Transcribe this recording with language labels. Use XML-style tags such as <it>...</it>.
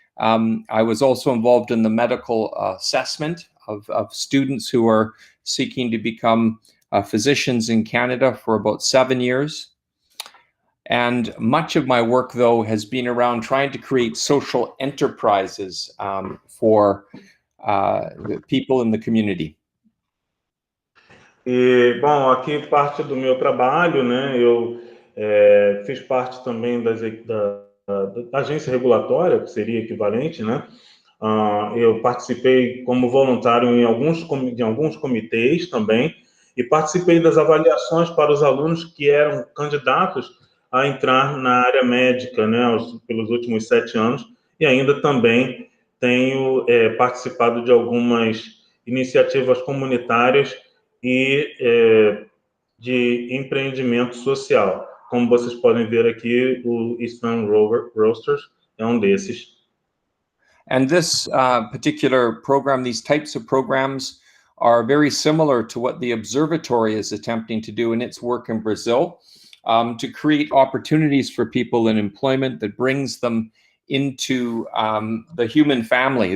<en>I was also involved in the medical assessment of students who are seeking to become physicians in Canada for about 7 years. And much of my work, though, has been around trying to create social enterprises for the people in the community.</en> <pt>E, bom, aqui parte do meu trabalho, né? Eu fiz parte também da agência regulatória, que seria equivalente, né? Eu participei como voluntário em alguns comitês também e participei das avaliações para os alunos que eram candidatos a entrar na área médica, né, pelos últimos 7 anos, e ainda também tenho participado de algumas iniciativas comunitárias e de empreendimento social. Como vocês podem ver aqui, o Eastman Roasters é um desses.</pt> <en>And this particular program, these types of programs are very similar to what the Observatory is attempting to do in its work in Brazil. To create opportunities for people in employment that brings them into the human family.</en>